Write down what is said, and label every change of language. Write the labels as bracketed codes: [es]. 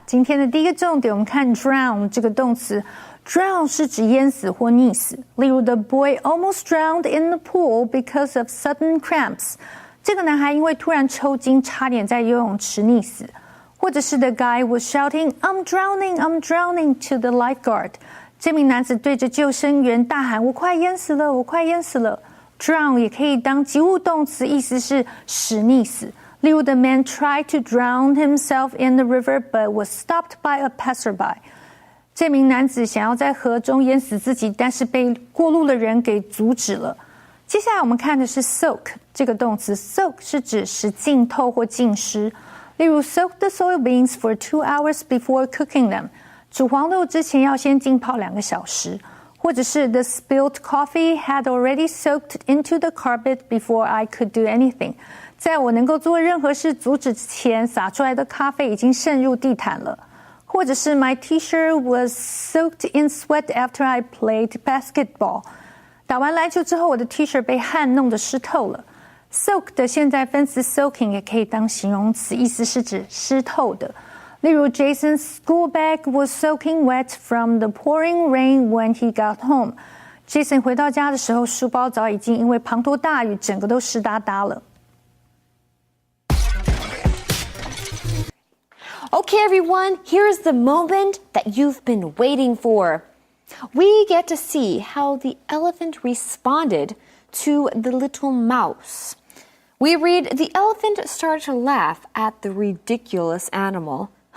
[zh] 今天的第一个重点，我们看 drown 这个动词。drown 是指淹死或溺死。例如 [en] The boy almost drowned in the pool because of sudden cramps. [zh] 这个男孩因为突然抽筋，差点在游泳池溺死。或者是 [en] The guy was shouting, I'm drowning, I'm drowning to the lifeguard. [zh] 这名男子对着救生员大喊，我快淹死了，我快淹死了。 drown 也可以当及物动词，意思是使溺死。例如 [en] The man tried to drown himself in the river but was stopped by a passerby. [zh] 这名男子想要在河中淹死自己，但是被过路的人给阻止了。接下来我们看的是 soak 这个动词。soak 是指使浸透或浸湿。例如 [en] soak the soybeans for 2 hours before cooking them. [zh] 煮黄豆之前要先浸泡2个小时。或者是 [en] The spilled coffee had already soaked into the carpet before I could do anything. [zh] 在我能够做任何事阻止之前，洒出来的咖啡已经渗入地毯了。或者是 [en] My t-shirt was soaked in sweat after I played basketball. [zh] 打完篮球之后，我的 T 恤被汗弄得湿透了。soak 的现在分词 soaking 也可以当形容词，意思是指湿透的。例如 [en] Jason's school bag was soaking wet from the pouring rain when he got home. [zh] Jason 回到家的时候，书包早已经因为滂沱大雨，整个都湿哒哒了。 [en] Okay, everyone, here's the moment that you've been waiting for. We get to see how the elephant responded to the little mouse. We read, the elephant started to laugh at the ridiculous animal.